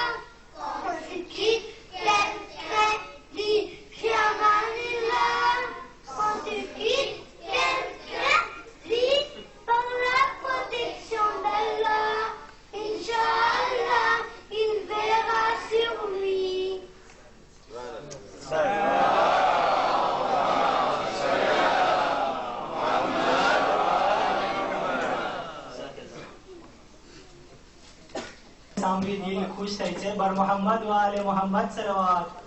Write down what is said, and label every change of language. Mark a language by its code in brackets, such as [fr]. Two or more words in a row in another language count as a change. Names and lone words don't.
[fr] Quand tu quittes quelqu'un, dis Fiamanillah. Quand tu quittes quelqu'un, dis par la protection d'Allah. Inch'Allah, il verra sur lui. [gu] સાંભળી દિલ ખુશ થાય છે. બર મોહમ્મદ વ આલે મોહમ્મદ સલવાત.